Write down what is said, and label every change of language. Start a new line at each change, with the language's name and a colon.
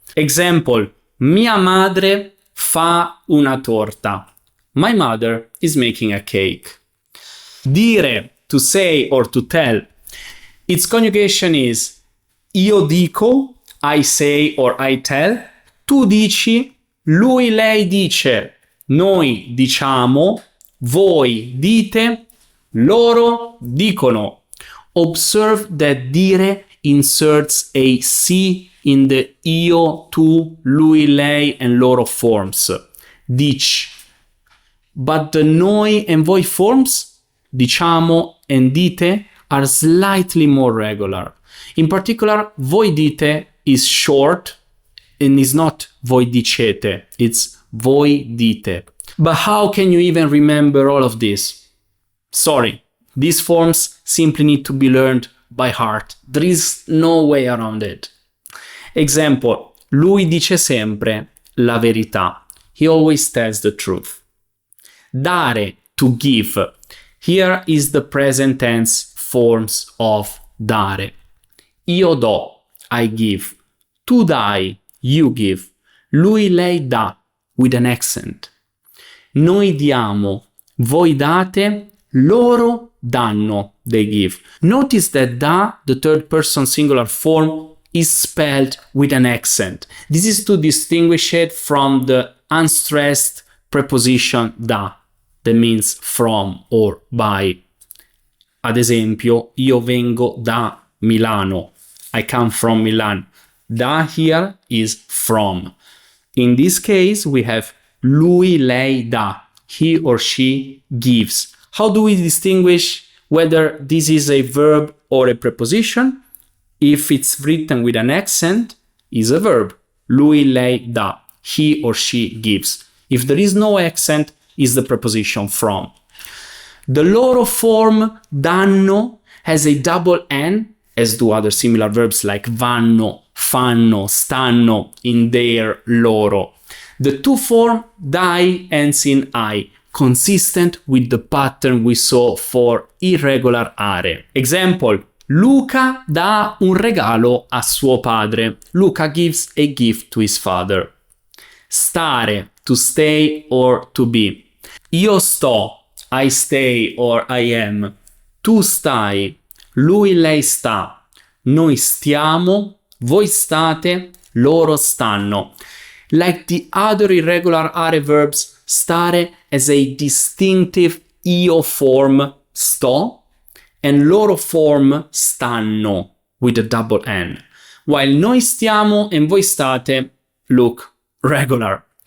English: Example:
Italian: mia madre fa una torta.
English: My mother is making a cake. Dire, to say or to tell. Its conjugation is
Italian: io dico,
English: I say or I tell.
Italian: Tu dici, lui, lei dice. Noi diciamo, voi dite, loro dicono.
English: Observe that dire inserts a si in the io, tu, lui, lei and loro forms. Dici. But the noi and voi forms, diciamo and dite, are slightly more regular. In particular,
Italian: voi dite
English: is short and is not
Italian: voi dicete,
English: it's voi dite. But how can you even remember all of this? Sorry, these forms simply need to be learned by heart. There is no way around it. Example:
Italian: lui dice sempre la verità.
English: He always tells the truth. Dare, to give. Here is the present tense forms of dare.
Italian: Io do,
English: I give.
Italian: Tu dai,
English: you give.
Italian: Lui, lei dà,
English: with an accent.
Italian: Noi diamo, voi date, loro danno,
English: they give. Notice that da, the third person singular form, is spelled with an accent. This is to distinguish it from the unstressed preposition da, that means from or by.
Italian: Ad esempio, io vengo da Milano.
English: I come from Milan. Da here is from. In this case, we have
Italian: lui, lei dà.
English: He or she gives. How do we distinguish whether this is a verb or a preposition? If it's written with an accent, is a verb.
Italian: Lui, lei dà.
English: He or she gives. If there is no accent, is the preposition from. The loro form danno has a double N, as do other similar verbs like vanno, fanno, stanno, in their, loro. The tu form dai ends in I, consistent with the pattern we saw for irregular are. Example:
Italian: Luca dà un regalo a suo padre.
English: Luca gives a gift to his father. Stare, to stay or to be.
Italian: Io sto,
English: I stay or I am.
Italian: Tu stai, lui, lei sta. Noi stiamo, voi state, loro stanno.
English: Like the other irregular are verbs, stare has a distinctive io form, sto, and loro form, stanno, with a double N. While
Italian: noi stiamo
English: and
Italian: voi state
English: look regular.